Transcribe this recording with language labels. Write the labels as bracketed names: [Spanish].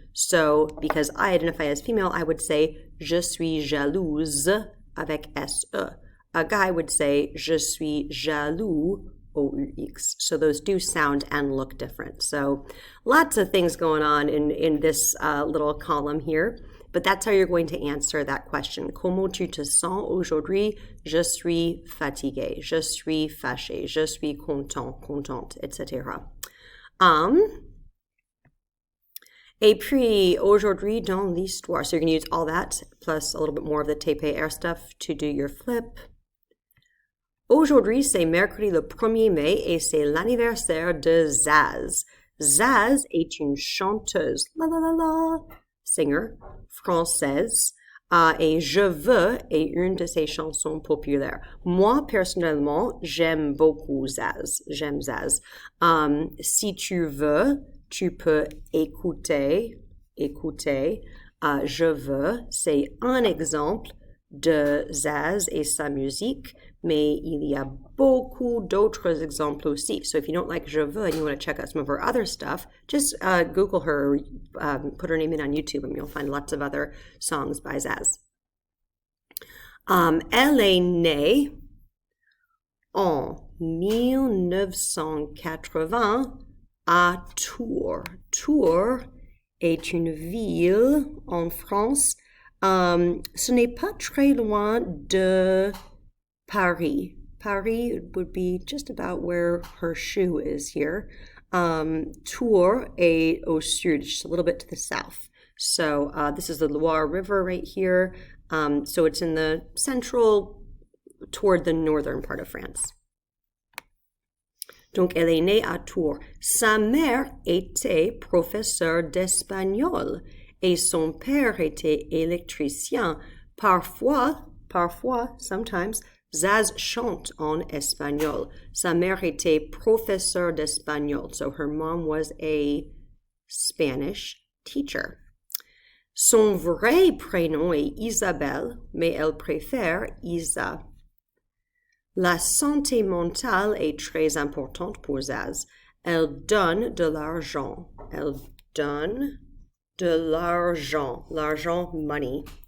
[English] So because I identify as female, I would say [French] je suis jalouse avec S-E. [English] A guy would say [French] je suis jaloux [English] O-U-X. So those do sound and look different. So lots of things going on in this little column here. But that's how you're going to answer that question. [French] Comment tu te sens aujourd'hui? Je suis fatigué. Je suis fâché. Je suis content, contente, etc. Et puis, aujourd'hui dans l'histoire. [English] So you're going to use all that, plus a little bit more of the TPR stuff to do your flip. [French] Aujourd'hui, c'est mercredi le 1er mai et c'est l'anniversaire de Zaz. Zaz est une chanteuse. La la la la. Singer française et Je veux est une de ses chansons populaires. Moi, personnellement, j'aime beaucoup Zaz. J'aime Zaz. Si tu veux, tu peux écouter. Je veux, c'est un exemple de Zaz et sa musique, mais il y a beaucoup d'autres exemples aussi. [English] So if you don't like Je veux and you want to check out some of her other stuff, just Google her, put her name in on YouTube, and you'll find lots of other songs by Zaz. [French] Elle est née en 1980 à Tours. Tours est une ville en France. Ce n'est pas très loin de Paris. [English] Paris would be just about where her shoe is here. [French] Tours est au sud, [English] just a little bit to the south. So this is the Loire River right here. So it's in the central, toward the northern part of France. [French] Donc, elle est née à Tours. Sa mère était professeure d'espagnol et son père était électricien. Parfois, sometimes, Zaz chante en espagnol. Sa mère était professeure d'espagnol. [English] So her mom was a Spanish teacher. [French] Son vrai prénom est Isabelle, mais elle préfère Isa. La santé mentale est très importante pour Zaz. Elle donne de l'argent. Elle donne de l'argent. L'argent, money.